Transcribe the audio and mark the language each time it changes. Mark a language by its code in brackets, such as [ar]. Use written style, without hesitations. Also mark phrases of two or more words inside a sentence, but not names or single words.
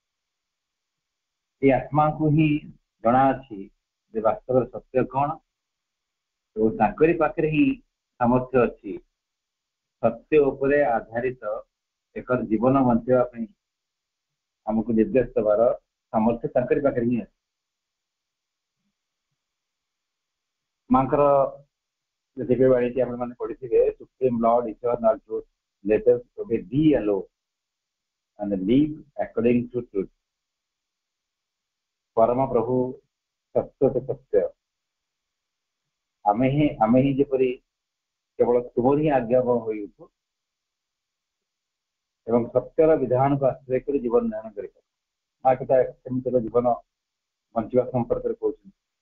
[or] ଏ ଆତ୍ମାକୁ ହିଁ ଜଣାଅଛି ଯେ ବାସ୍ତବରେ ସତ୍ୟ କଣ, ଏବଂ ତାଙ୍କରି ପାଖରେ ହିଁ ସାମର୍ଥ୍ୟ ଅଛି ସତ୍ୟ ଉପରେ ଆଧାରିତ ଏକ ଜୀବନ ବଞ୍ଚିବା ପାଇଁ ଆମକୁ ନିର୍ଦ୍ଦେଶ ଦେବାର ସାମର୍ଥ୍ୟ ତାଙ୍କରି ପାଖରେ ହିଁ ଅଛି। ମାଙ୍କର ଦିବ୍ୟ ବାଣୀଟି ଆପଣମାନେ ପଢିଥିବେ, [en] Supreme Lord Eternal Truth, let us obey thee alone and live according to truth। [or] ପରମ ପ୍ରଭୁ ସତ୍ୟ ତ ସତ୍ୟ, ଆମେ ହିଁ ଯେପରି କେବଳ ତୁମର ହିଁ ଆଜ୍ଞାବହ ହୋଇଉଠୁ ଏବଂ ସତ୍ୟର ବିଧାନକୁ ଆଶ୍ରୟ କରି ଜୀବନ ଧାରଣ କରିପାରୁ। ମା କଥା ସେମିତି ଏକ ଜୀବନ ବଞ୍ଚିବା ସମ୍ପର୍କରେ କହୁଛନ୍ତି।